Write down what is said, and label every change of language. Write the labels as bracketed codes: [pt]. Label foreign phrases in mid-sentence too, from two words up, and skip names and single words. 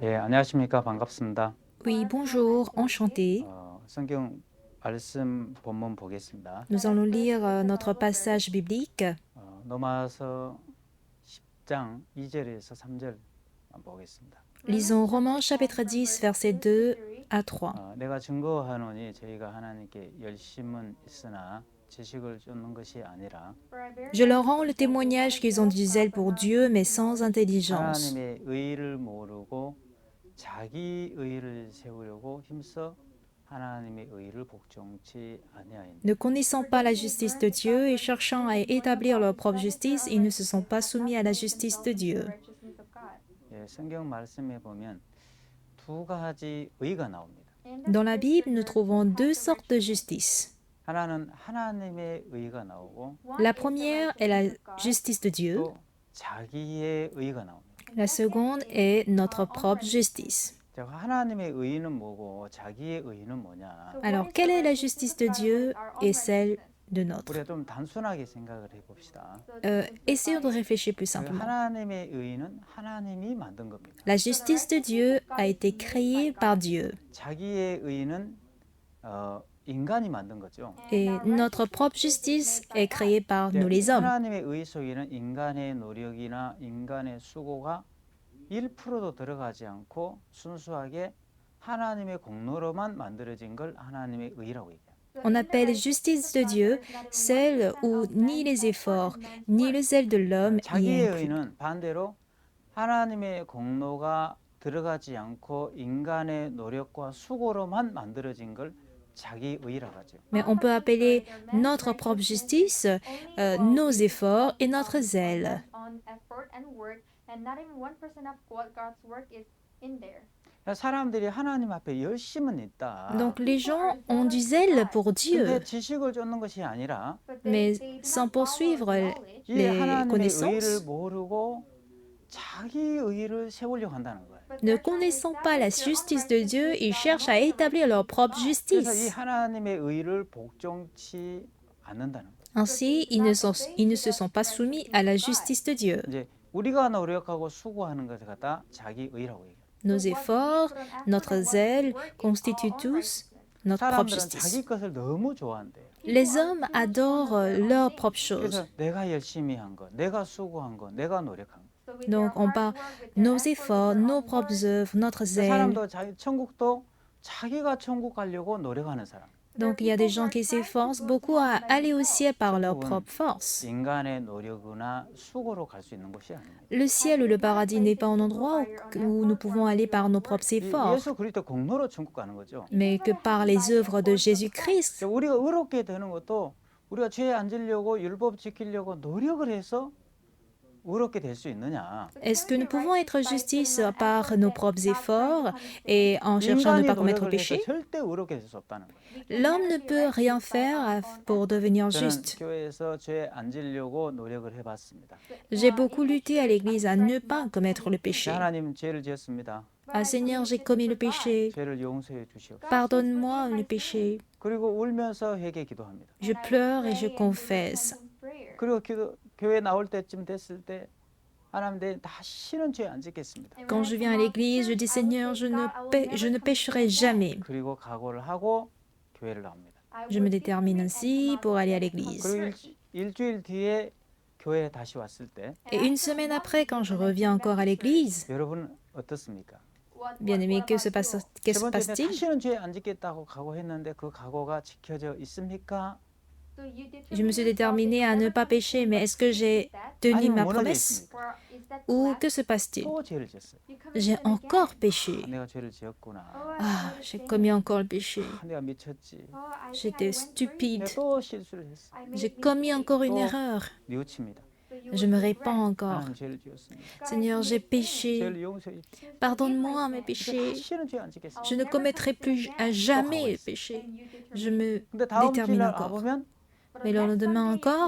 [ko] 안녕하십니까. 반갑습니다. [fr] Oui, bonjour, enchanté. [ko] 성경 말씀 본문 보겠습니다. [fr] Nous allons lire notre passage biblique. [ko] 로마서 10장 2절에서 3절 보겠습니다. [fr] Lisons Romains chapitre 10, versets 2 à 3. [ko] 내가 증거하노니 저희가 하나님께 열심은 있으나 지식을 쫓는 것이 아니라 [fr] Je leur rends le témoignage qu'ils ont du zèle pour Dieu, mais sans intelligence. [ko] 하나님의 의를 모르고 자기 의를 세우려고 힘써 하나님의 의를 복종치 아니하였느니라. [fr] Ne connaissant pas la justice de Dieu et cherchant à établir leur propre justice, ils ne se sont pas soumis à la justice de Dieu. [ko] 성경 말씀에 보면 두 가지 의가 나옵니다. [fr] Dans la Bible, nous trouvons deux sortes de justice. [ko] 하나는 하나님의 의가 나오고 [fr] La première est la justice de Dieu. [ko] 또 자기의 의가 나옵니다. [fr] La seconde est notre propre justice. [ko] 자, 하나님의 의는 뭐고 자기의 의는 뭐냐? [fr] Alors, quelle est la justice de Dieu et celle de notre? [ko] 우리가 좀 단순하게 생각을 해봅시다. [fr] Essayons de réfléchir plus simplement. [ko] 하나님의 의는 하나님이 만든 겁니다. [fr] La justice de Dieu a été créée par Dieu [ko] 자기의 의는 인간이 만든 거죠. [fr] et notre propre justice est créée par nous les hommes. [ko] 하나님의 의 속에는 인간의 노력이나 인간의 수고가 1%도 들어가지 않고 순수하게 하나님의 공로로만 만들어진 걸 하나님의 의라고 얘기해요. [fr] On appelle justice de Dieu celle où ni les efforts ni le zèle de l'homme y [ko] 자기의 [fr] est inclus. [ko] 의는 반대로 하나님의 공로가 들어가지 않고 인간의 노력과 수고로만 만들어진 걸 자기 의라고 하죠. [fr] Mais on peut appeler notre propre justice nos efforts et notre zèle. [ko] 사람들이 하나님 앞에 열심은 있다. [fr] Donc les gens ont du zèle pour Dieu, [ko] 근데 지식을 쫓는 것이 아니라 [fr] mais sans poursuivre [ko] 이 [fr] les [ko] 하나님의 의를 [fr] connaissances, [ko] 모르고 자기 의를 세우려고 한다는 거예요. [fr] ne connaissant pas la justice de Dieu, ils cherchent à établir leur propre [ko] 그래서 이 [fr] justice. [ko] 하나님의 의를 복종치 않는다는 거예요. [fr] Ainsi, ils ne se sont pas soumis à la justice de Dieu. [ko] 이제 우리가 노력하고 수고하는 것을 갖다 자기 의라고 얘기해요. [fr] Nos efforts, notre zèle constituent tous notre propre [ko] 사람들은 [fr] justice. [ko] 자기 것을 너무 좋아한대요. [fr] Les hommes adorent leur propre chose. [ko] 그래서 내가 열심히 한 거, 내가 수고한 거, 내가 노력한 거. [fr] Donc on parle nos efforts, nos propres œuvres, notre zèle. [ko] 사람도 천국도 자기가 천국 가려고 노력하는 사람. [fr] Donc il y a des gens qui s'efforcent beaucoup à aller au ciel par leur propre force. [ko] 인간의 노력이나 수고로 갈 수 있는 곳이 아닙니다. [fr] Le ciel ou le paradis n'est pas un endroit où nous pouvons aller par nos propres efforts, [ko] 예수 그리스도 공로로 천국 가는 거죠. [fr] mais que par les œuvres de Jésus-Christ. [ko] 우리가 의롭게 되는 것도 우리가 죄에 안 지려고 율법 지키려고 노력을 해서 의롭게 될 수 있느냐? [fr] Est-ce que nous pouvons être justice par nos propres efforts et en cherchant à ne [ko] 인간이 [fr] pas commettre [ko] 노력을 해서 [fr] péché? [ko] 절대 의롭게 될 수 없다는 거예요. [fr] L'homme ne peut rien faire pour devenir [ko] 저는 [fr] juste. [ko] 교회에서 죄 안 지려고 노력을 해봤습니다. [fr] J'ai beaucoup lutté à l'Église à ne pas commettre le péché. [ko] 하나님 죄를 지었습니다. [fr] Ah Seigneur, j'ai commis le péché. [ko] 죄를 용서해 주시옵소서. [fr] Pardonne-moi le péché. [ko] 그리고 울면서 회개 기도합니다. [fr] Je pleure et je confesse. [ko] 그리고 교회 나올 때쯤 됐을 때 하나님 내 다시는 죄 안 짓겠습니다. [fr] Quand je viens à l'église, je dis Seigneur, je ne pécherai jamais. [ko] 그리고 각오를 하고 교회를 나옵니다. [fr] Je me détermine ainsi pour aller à l'église. [ko] 그리고 일주일 뒤에 교회에 다시 왔을 때 [fr] Et une semaine après, quand je reviens encore à l'église, [ko] 여러분 어떻습니까? [fr] bien aimé, que se [ko] 세 번째 [fr] passe-t-il? [ko] 다시는 죄 안 짓겠다고 각오했는데 그 각오가 지켜져 있습니까? [fr] Je me suis déterminée à ne pas pécher, mais est-ce que j'ai tenu [ko] 아니면 [fr] ma [ko] 무너져 [fr] promesse? [ko] 있습니까? [fr] Ou que se passe-t-il? [ko] 또 죄를 지었어요. [fr] J'ai encore péché. [ko] 내가 죄를 지었구나. [fr] Ah, j'ai commis encore le péché. [ko] 내가 미쳤지. [fr] J'étais stupide. [ko] 내가 또 실수를 했어. [fr] J'ai commis encore une erreur. [ko] 뉘우칩니다. [fr] Je me répands encore. [ko] 하나님 죄를 지었습니다. [fr] Seigneur, j'ai péché. [ko] 죄를 용서해 주십시오. [fr] Pardonne-moi mes péchés. [ko] 다시는 죄 안 짓겠습니다. [fr] Je ne commettrai plus à jamais le péché. Je me [ko] 근데 다음 [fr] détermine [ko] 주날 [fr] encore. [ko] 와보면 [fr] Mais le lendemain encore,